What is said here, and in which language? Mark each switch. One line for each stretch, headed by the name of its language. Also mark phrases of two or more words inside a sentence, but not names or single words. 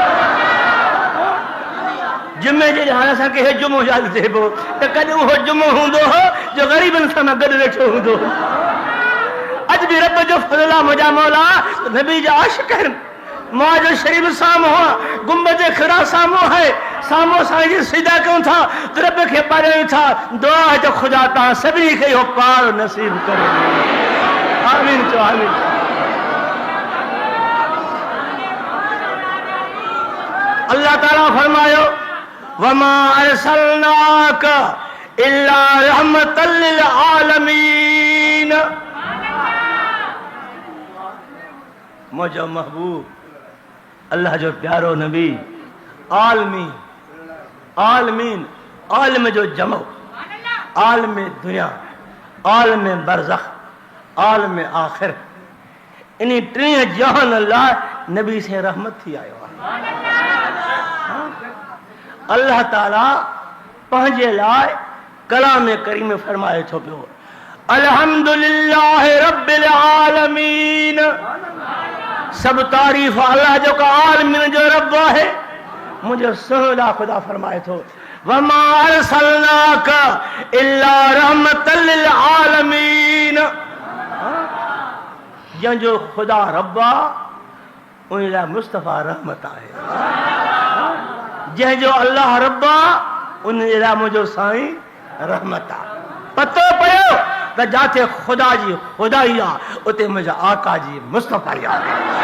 Sindhi: जुमे जे हाणे असांखे हे जुमो यादि थिए पियो त कॾहिं उहो जुमो हूंदो हो जो ग़रीबनि सां गॾु वेठो हूंदो अॼु बि रब जो फज़ल आहे मुंहिंजा मौला नबी जा आशिक़ आहिनि मां जो शरीफ़ साम्हूं आहे गुंबद ख़िज़रा साम्हूं आहे साम्हूं साईं जी सिदा कयूं था त रब खे पारियूं था दुआ आहे त ख़ुदा तव्हां सभिनी खे इहो पार नसीब करे आमीन चओ आमीन अल्लाह ताला फरमायो
Arabic: و ما أرسلناك إلا رحمة للعالمين
Sindhi: मुझो महबूब अल्लाह जो प्यारो नबी आलमीन आलमीन आलम जो जमो आलम दुनिया आलम बरज़ख आलम आखिर इन 3 जहान लाइ नबी से रहमत थी आयो आहे अल्लाह ताला पंहिंजे लाइ कलाम करीम में फरमाए थो पियो
Arabic: الحمد لله رب العالمين.
Sindhi: सब तारीफ़ अल्लाह जो का आलमीन जो रब है मुझे सोहला खुदा फरमाए थो
Arabic: و ما أرسلناك إلا رحمة للعالمين.
Sindhi: जंहिंजो खुदा रब्बा उन लाइ मुस्तफ़ा रहमत आहे। जंहिंजो अल्लाह रब्बा उन लाइ मुंहिंजो साईं रहमत आहे। पतो पियो त जिथे खुदा जी खुदाई आहे उते मुंहिंजा आका जी मुस्तफ़ाई आहे।